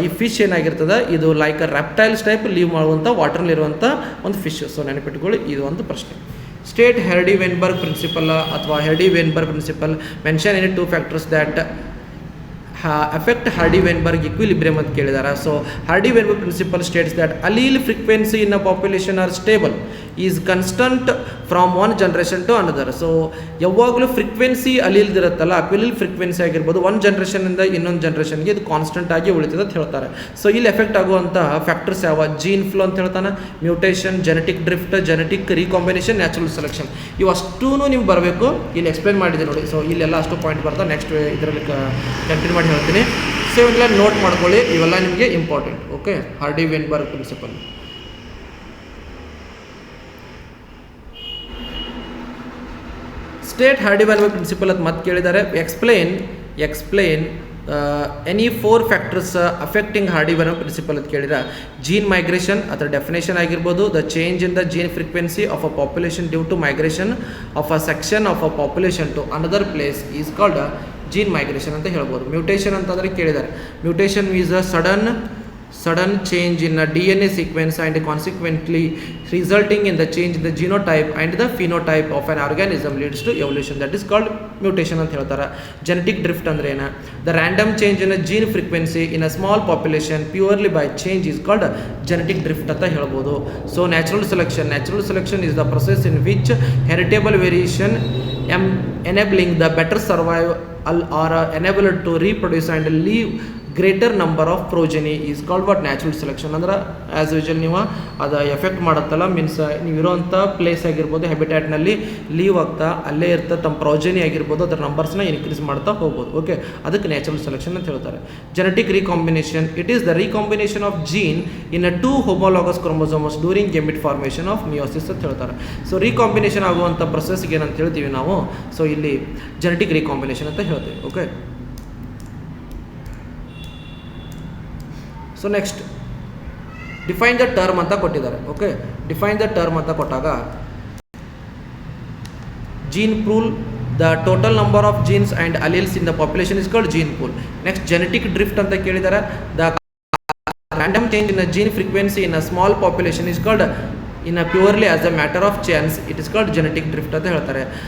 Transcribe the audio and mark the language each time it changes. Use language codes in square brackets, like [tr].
[kn] ಈ ಫಿಶ್ ಏನಾಗಿರ್ತದೆ, ಇದು like a reptiles type leave ಮಾಡುವಂಥ ವಾಟರ್ಲಿರುವಂಥ ಒಂದು ಫಿಶ್. ಸೊ ನೆನಪಿಟ್ಕೊಳ್ಳಿ, ಇದು ಒಂದು ಪ್ರಶ್ನೆ. [en] state Hardy Weinberg principle ಅಥವಾ Hardy Weinberg principle mention any 2 factors that affect Hardy Weinberg equilibrium [kn] ಅಂತ ಕೇಳಿದ್ದಾರೆ. [en] So Hardy Weinberg principle states that allele frequency in a population are stable is constant from one generation to another. [kn] So ಯಾವಾಗಲೂ frequency ಅಲೀಲ್ದಿರುತ್ತಲ್ಲ, ಅಕ್ವಿಲಿಲ್ frequency ಆಗಿರ್ಬೋದು, ಒಂದು ಜನ್ರೇಷನಿಂದ ಇನ್ನೊಂದು ಜನ್ರೇಷನ್ಗೆ ಇದು constant ಆಗಿ ಉಳಿತದೆ ಅಂತ ಹೇಳ್ತಾರೆ. ಸೊ ಇಲ್ಲಿ ಎಫೆಕ್ಟ್ ಆಗುವಂಥ ಫ್ಯಾಕ್ಟರ್ಸ್ ಯಾವ, ಜೀನ್ ಫ್ಲೋ ಅಂತ ಹೇಳ್ತಾನೆ, mutation, genetic drift, genetic recombination, natural selection. ಇವು ಅಷ್ಟೂ ನೀವು ಬರಬೇಕು. ಇಲ್ಲಿ ಎಕ್ಸ್ಪ್ಲೇನ್ ಮಾಡಿದೆ ನೋಡಿ. ಸೊ ಇಲ್ಲೆಲ್ಲ ಅಷ್ಟು ಪಾಯಿಂಟ್ ಬರ್ತಾ ನೆಕ್ಸ್ಟ್ ಇದರಲ್ಲಿ ಕಂಟಿನ್ಯೂ ಮಾಡಿ ಹೇಳ್ತೀನಿ. ಸೊ ಇವೆಲ್ಲ ನೋಟ್ ಮಾಡ್ಕೊಳ್ಳಿ, ಇವೆಲ್ಲ ನಿಮಗೆ important. Okay, hardy ವೆನ್ಬರ್ಗ್ principal. [en] state Hardy Weinberg principle [kn] ಅಂತ ಮತ್ತೆ ಕೇಳಿದ್ದಾರೆ. [en] explain any 4 factors affecting Hardy Weinberg principle [kn] ಅಂತ ಕೇಳಿದ್ರೆ [en] gene migration [kn] ಅದರ ಡೆಫಿನೇಷನ್ ಆಗಿರ್ಬೋದು. [en] the change in the gene frequency of a population due to migration of a section of a population to another place is called gene migration [kn] ಅಂತ ಹೇಳ್ಬೋದು. Mutation ಅಂತಂದರೆ ಕೇಳಿದ್ದಾರೆ. [en] Mutation is a sudden change in a DNA sequence and consequently resulting in the change in the genotype and the phenotype of an organism leads to evolution. That is called mutation [kn] ಅಂತ ಹೇಳ್ತಾರೆ. Genetic drift ಅಂದ್ರೆ ಏನು? [en] The random change in a gene frequency in a small population purely by change is called genetic drift [kn] ಅಂತ ಹೇಳ್ಬೋದು. [en] So natural selection is the process in which heritable variation enabling the better survival or enable to reproduce and leave greater number of progeny is called what natural selection. [kn] ಅಂದ್ರೆ as usual ನೀವು ಅದು effect ಮಾಡುತ್ತಲ್ಲ, means ನೀವು ಇರೋವಂಥ place ಆಗಿರ್ಬೋದು, ಹ್ಯಾಬಿಟ್ಯಾಟ್ನಲ್ಲಿ leave ಆಗ್ತಾ ಅಲ್ಲೇ ಇರ್ತಾ ತಮ್ಮ ಪ್ರೋಜನಿ ಆಗಿರ್ಬೋದು, ಅದರ ನಂಬರ್ಸ್ನ ಇನ್ಕ್ರೀಸ್ ಮಾಡ್ತಾ ಹೋಗ್ಬೋದು. ಓಕೆ, ಅದಕ್ಕೆ ನ್ಯಾಚುರಲ್ ಸೆಲೆಕ್ಷನ್ ಅಂತ ಹೇಳ್ತಾರೆ. [en] genetic recombination it is the recombination of gene in a 2 homologous chromosomes during gamete formation of meiosis [kn] ಅಂತ ಹೇಳ್ತಾರೆ. ಸೊ ರೀಕಾಂಬಿನೇಷನ್ ಆಗುವಂಥ ಪ್ರೊಸೆಸ್ಗೆ ಏನಂತ ಹೇಳ್ತೀವಿ ನಾವು, ಸೊ ಇಲ್ಲಿ ಜೆನೆಟಿಕ್ ರೀಕಾಂಬಿನೇಷನ್ ಅಂತ ಹೇಳ್ತೀವಿ. [en] okay, so next define the term [kn] ಅಂತ ಕೊಟ್ಟಿದ್ದಾರೆ. [en] Okay, define the term ಅಂತ ಕೊಟ್ಟಾಗ gene pool the total number of genes and alleles in the population is called gene pool. [kn] Next genetic drift ಅಂತ ಕೇಳಿದ್ದಾರೆ. [en] the random change in a gene frequency in a small population is called in a purely as a matter of chance it is called genetic drift [kn] ಅಂತ ಹೇಳ್ತಾರೆ.